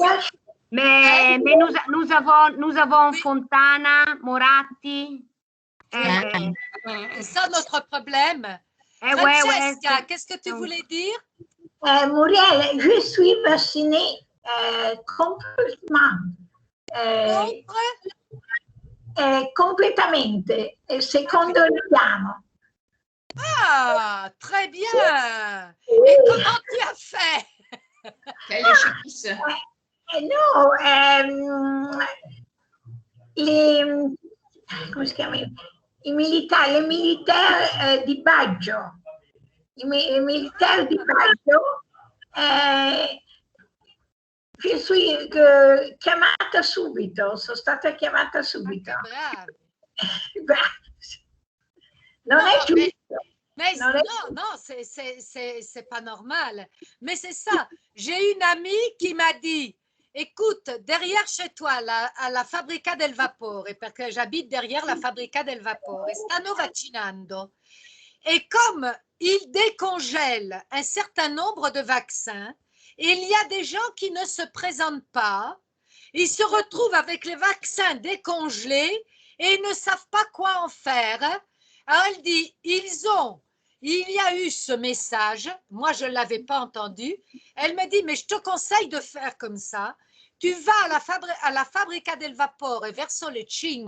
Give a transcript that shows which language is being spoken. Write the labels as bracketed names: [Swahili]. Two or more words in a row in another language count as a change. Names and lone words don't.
[French] Mais nous avons Fontana, Moratti. C'est ça notre problème. Francesca, qu'est-ce que tu voulais dire? Muriel, je suis vaccinée complètement. [Italian] Completamente, secondo il piano. [French] Ah, très bien. Et comment tu as fait? Quelle chance. [Italian] No, come si chiama? I militari, le militari di Baggio. I militari di Baggio. Sono chiamata subito, sono stata chiamata subito. Non è giusto. [French] Mais non, c'est pas normal. Mais c'est ça. J'ai une amie qui m'a dit, écoute, derrière chez toi, à la Fabbrica del Vapore, parce que j'habite derrière la Fabbrica del Vapore, [Italian] stanno vaccinando. [French] Et comme ils décongèlent un certain nombre de vaccins, il y a des gens qui ne se présentent pas, ils se retrouvent avec les vaccins décongelés et ils ne savent pas quoi en faire. Alors elle dit, il y a eu ce message, moi je ne l'avais pas entendu, elle me dit, mais je te conseille de faire comme ça, tu vas à la Fabbrica del Vapore [Italian] verso le 5,